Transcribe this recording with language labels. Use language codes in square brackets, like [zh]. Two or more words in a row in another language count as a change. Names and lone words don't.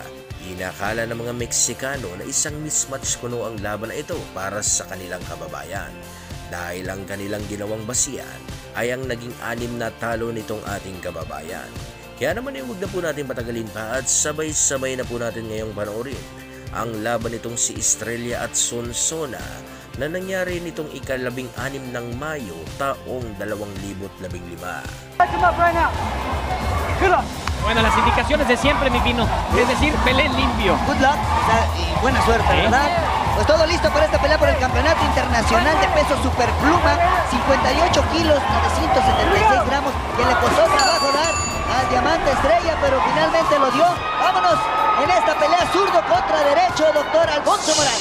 [tl] Inakala ng mga Meksikano na isang mismatch kuno ang laban na ito para sa kanilang kababayan, dahil ang kanilang ginawang basihan ay ang naging 6 na talo nitong ating kababayan. Kaya naman huwag na po natin patagalin pa at sabay-sabay na po natin ngayong panoorin ang laban nitong si Estrella at Sonsona na nangyari nitong ika-15 ng Mayo taong 2015. [es] Bueno, las indicaciones de siempre, mi Pino, es decir, pelea limpio. [en] Good luck [es] y buena suerte, ¿verdad? Pues todo listo para esta pelea por el Campeonato Internacional de Peso Superpluma, 58 kilos, 976 gramos, que le costó trabajo dar al Diamante Estrella, pero finalmente lo dio. Vámonos en esta pelea zurdo contra derecho, doctor Alfonso Morales.